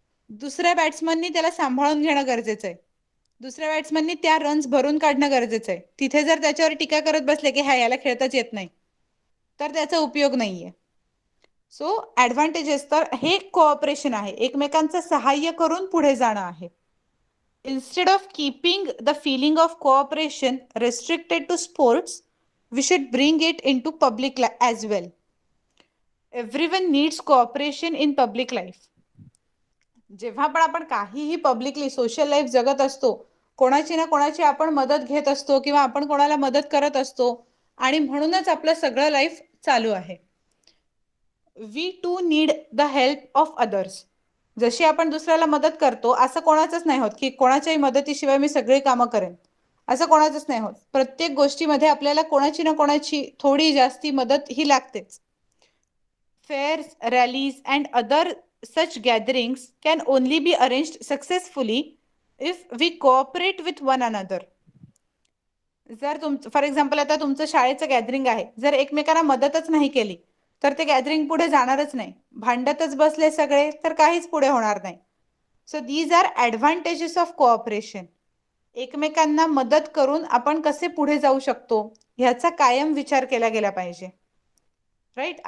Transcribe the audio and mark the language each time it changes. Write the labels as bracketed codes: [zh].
[mr] दुसऱ्या बॅट्समननी त्याला सांभाळून घेणं गरजेचं आहे. दुसऱ्या बॅट्समननी त्या रन्स भरून काढणं गरजेचं आहे. तिथे जर त्याच्यावर टीका करत बसले की हा याला खेळताच येत नाही तर त्याचा उपयोग नाहीये. सो ॲडव्हान्टेजेस तर हे कोऑपरेशन आहे, एकमेकांचं सहाय्य करून पुढे जाणं आहे. [en] Instead of keeping the feeling of cooperation restricted to sports, we should bring it into public as well. Everyone needs cooperation in public life. [mr] जेव्हा पण आपण काहीही पब्लिकली सोशल लाईफ जगत असतो, कोणाची ना कोणाची आपण मदत घेत असतो किंवा आपण कोणाला मदत करत असतो आणि म्हणूनच आपलं सगळं लाईफ चालू आहे. [en] We too need the help of others. [mr] जशी आपण दुसऱ्याला मदत करतो असं कोणाचंच नाही होत की कोणाच्याही मदतीशिवाय मी सगळी कामं करेन, असं कोणाचंच नाही होत. प्रत्येक गोष्टीमध्ये आपल्याला कोणाची ना कोणाची थोडी जास्ती मदत ही लागतेच. [en] Fairs, rallies and other such gatherings can only be arranged successfully if we cooperate with one another. [mr] जर फॉर एक्झाम्पल आता तुमचं शाळेचं गॅदरिंग आहे, जर एकमेकांना मदतच नाही केली तर ते गॅदरिंग पुढे जाणारच नाही. भांडतच बसले सगळे तर काहीच पुढे होणार नाही. [en] So these are advantages of cooperation. [mr] एकमेकांना मदत करून आपण कसे पुढे जाऊ शकतो ह्याचा कायम विचार केला गेला पाहिजे. राईट.